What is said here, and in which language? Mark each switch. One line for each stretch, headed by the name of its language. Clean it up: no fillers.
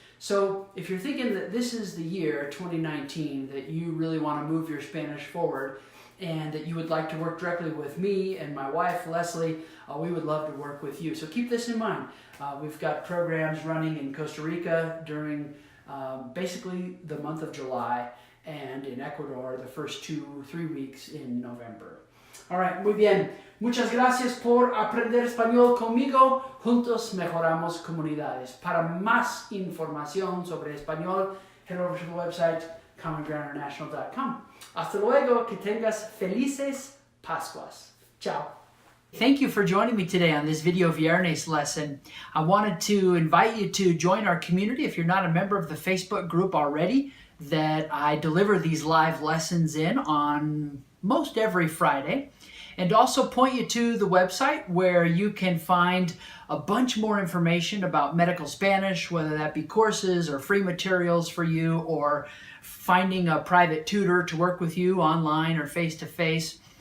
English: So if you're thinking that this is the year, 2019, that you really want to move your Spanish forward and that you would like to work directly with me and my wife, Leslie, we would love to work with you. So keep this in mind. We've got programs running in Costa Rica during basically the month of July, and in Ecuador the first 2-3 weeks in November. All right,
Spanish: muy bien. Muchas gracias por aprender español conmigo. Juntos mejoramos comunidades. Para más información sobre español,
English: head over to the website
Spanish: commongroundinternational.com. Hasta luego, que tengas felices Pascuas. Ciao.
English: Thank you for joining me today on this Video Viernes lesson. I wanted to invite you to join our community if you're not a member of the Facebook group already that I deliver these live lessons in on most every Friday. And also point you to the website where you can find a bunch more information about medical Spanish, whether that be courses or free materials for you or finding a private tutor to work with you online or face-to-face.